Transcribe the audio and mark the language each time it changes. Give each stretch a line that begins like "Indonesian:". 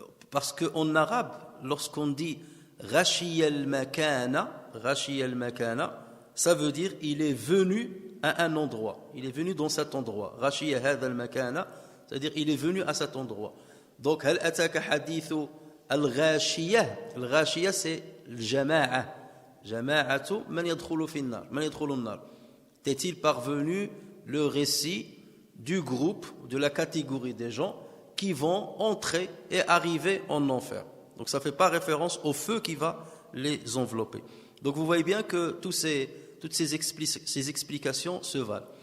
French: Parce qu'en arabe, lorsqu'on dit
Arabic: غشي المكان,
French: ça veut dire il est venu à un endroit, il est venu dans cet endroit.
Arabic: غشي هذا المكان,
French: c'est-à-dire il est venu à cet endroit.
Arabic: Donc هل أتاك حديث الغاشية. الغاشية c'est الجماعة, جماعة من يدخل في النار, من يدخل النار.
French: T'est-il parvenu le récit du groupe, de la catégorie des gens qui vont entrer et arriver en enfer. Donc ça ne fait pas référence au feu qui va les envelopper. Donc vous voyez bien que toutes ces explications se valent.